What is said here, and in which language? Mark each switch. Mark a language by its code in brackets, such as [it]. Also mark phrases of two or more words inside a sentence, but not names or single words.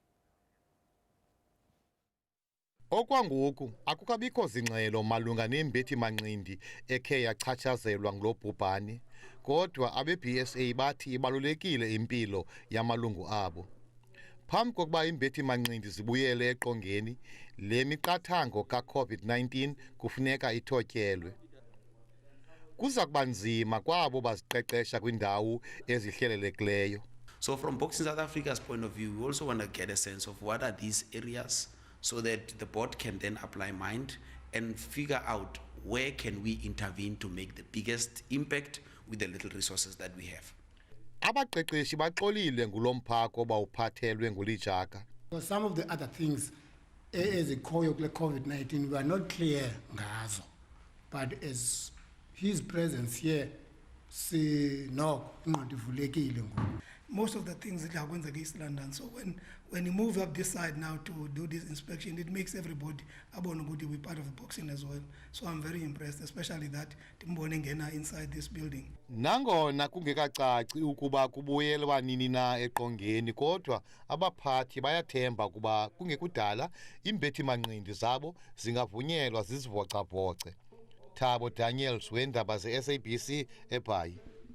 [xh] Okwangoku akukabikho zingxelo malunga nembethi-manqindi ekhe yachatshazelwa ngulo bhubhane, kodwa abe-BSA bathi ibalulekile impilo yamalungu abo. Phambi kokuba imbethi-manqindi zibuyele eqongeni, le miqathango ka-COVID-19 kufuneka ithotyelwe. Kuza kuba nzima kwabo baziqeqesha kwindawo ezihlelelekileyo. [en] So from Boxing South Africa's point of view, we also want to get a sense of what are these areas, so that the board can then apply mind and figure out where can we intervene to make the biggest impact with the little resources that we have. [xh] Abaqeqeshi baxolile ngulo mphako bawuphathelwe nguLejaka. [en] Some of the other things [xh] ezikhoyo kule [en] COVID-19 we are not clear ngazo, but as his presence here [xh] sinoko ingqondo ivulekile ngoku. [en] Most of the things that are going to East London. So when you move up this side now to do this inspection, it makes everybody to be part of the boxing as well. So I'm very impressed, especially that Timbonengena inside this building. [xh] Nangona kungekacaci ukuba kubuyelwa nini na eqongeni, kodwa abaphathi bayathemba kuba kungekudala imbethi-manqindi zabo zingavunyelwa zizivocavoce. Thabo Daniels, weindaba ze SABC, eBhayi.